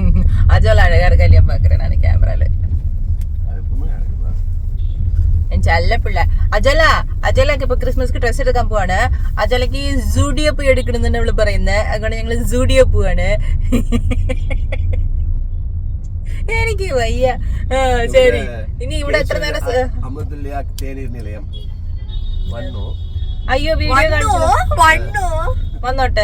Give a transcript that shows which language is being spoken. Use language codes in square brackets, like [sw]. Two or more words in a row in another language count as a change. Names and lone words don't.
[ta] அஜோல அழகா இருக்கா இல்லையா பாக்குறேன் நான் கேமரால. என் செல்ல பிள்ளை [ml] അജല അജലക്ക് ഇപ്പൊ ക്രിസ്മസ്ക്ക് ഡ്രസ് എടുക്കാൻ പോവാണ്. അജലക്ക് സൂഡിയോ പോയി എടുക്കണമെന്ന് അവള് പറയുന്നത്. അതുകൊണ്ട് ഞങ്ങള് സൂഡിയോ പോവാണ്. എനിക്ക് വയ്യ. ശരി, ഇനി ഇവിടെ എത്ര നേരം? അയ്യോ വീഡിയോ വന്നോട്ടെ.